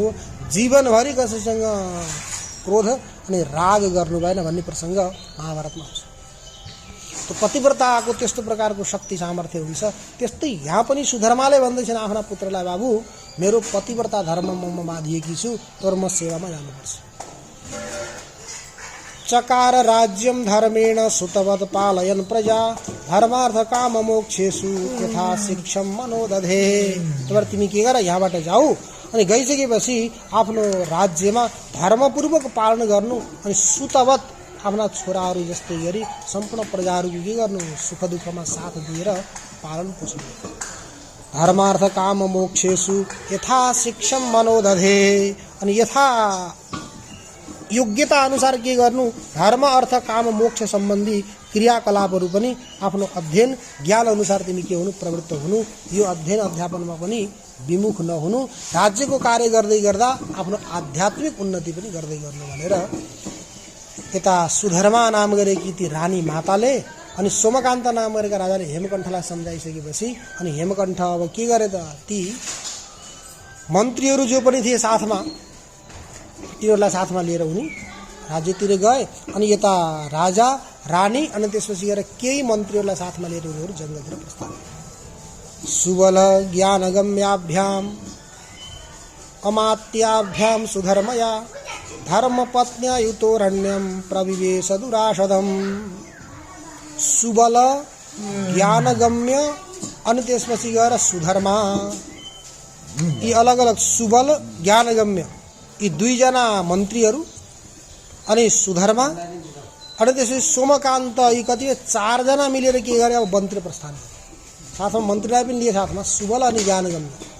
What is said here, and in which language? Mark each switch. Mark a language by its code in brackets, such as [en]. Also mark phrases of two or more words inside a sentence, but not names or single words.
[ne] जीवनभरि कसैसँग क्रोध अनि राग गर्नु भएन भन्ने प्रसङ्ग महाभारतमा आउँछ। त्यो पतिव्रताको त्यस्तो प्रकारको शक्ति सामर्थ्य हुन्छ। त्यस्तै यहाँ पनि सुधर्माले भन्दैछन् आफ्ना पुत्रलाई, बाबु, मेरो पतिव्रता धर्ममा म बाँधिएकी छु, तर म सेवामा जानुपर्छ। [sa] चकार राज्यम धर्मेण सुतवत् पालयन् प्रजा धर्मार्थ काम मोक्षेषु यथा शिक्षम मनोदधे। [ne] तर तिमी के गर, यहाँबाट जाऊ अनि गइसकेपछि आफ्नो राज्यमा धर्मपूर्वक पालन गर्नु अनि सुतवत् आफ्ना छोराहरू जस्तै गरी सम्पूर्ण प्रजाहरूको के गर्नु, सुख दुःखमा साथ दिएर पालन पोषण गर्नु। [sa] धर्मार्थ काम मोक्षेषु यथा शिक्षम मनोदधे। [ne] अनि यथा योग्यता अनुसार के गर्नु, धर्म अर्थ काम मोक्ष सम्बन्धी क्रियाकलापहरू पनि आफ्नो अध्ययन ज्ञान अनुसार तिमी के हुनु, प्रवृत्त हुनु। यो अध्ययन अध्यापनमा पनि विमुख नहुनु। राज्यको कार्य गर्दै गर्दा आफ्नो आध्यात्मिक उन्नति पनि गर्दै गर्नु भनेर यता सुधर्मा नाम गरेकी ती रानी माताले अनि सोमकान्त नाम गरेका राजाले हेमकण्ठलाई सम्झाइसकेपछि अनि हेमकण्ठ अब के गरे त, ती मन्त्रीहरू जो पनि थिए साथमा, तिनीहरूलाई साथमा लिएर उनी राज्यतिर गए। अनि यता राजा, रानी अनि त्यसपछि गएर केही मन्त्रीहरूलाई साथमा लिएर उनीहरू जङ्गलतिर प्रस्थान। [sa] सुबल ज्ञानगम्याभ्याम अमात्याभ्याम सुधर्मया धर्मपत्न्या युतोरण्यम प्रविवेश दुराशदम। [ne] सुबल ज्ञानगम्य अनि त्यसपछि गएर सुधर्मा, यी अलग अलग सुबल ज्ञानगम्य यी दुईजना मन्त्रीहरू अनि सुधर्मा अनि त्यसपछि सोमकान्त यी कतिपय 4 जना मिलेर के गरे, अब मन्त्री प्रस्थान, साथमा मन्त्रीलाई पनि लिए, साथमा सुबल अनि ज्ञानगम्य।